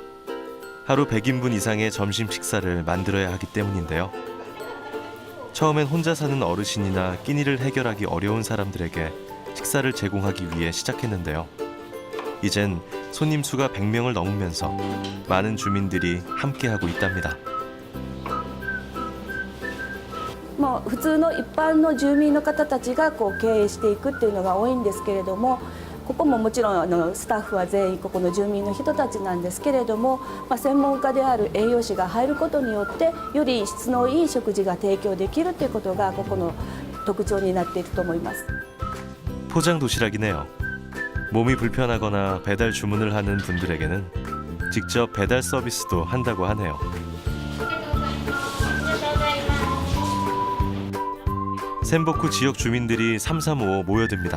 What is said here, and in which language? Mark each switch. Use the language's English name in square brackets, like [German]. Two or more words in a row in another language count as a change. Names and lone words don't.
[Korean] 하루 100인분 이상의 점심 식사를 만들어야 하기 때문인데요. 처음엔 혼자 사는 어르신이나 끼니를 해결하기 어려운 사람들에게 식사를 제공하기 위해 시작했는데요. 이젠 손님 수가 100명을 넘으면서 많은 주민들이 함께하고 있답니다. [Japanese] もう普通の一般の住民の方たちがこう経営していくっていうのが多いんですけれども、ここももちろんスタッフは全員ここの住民の人たちなんですけれども、専門家である栄養士が入ることによってより質のいい食事が提供できるということがここの特徴になっていると思います。 [Korean] 포장 도시락이네요. 몸이 불편하거나 배달 주문을 하는 분들에게는 직접 배달 서비스도 한다고 하네요. 센보쿠 지역 주민들이 335 모여듭니다.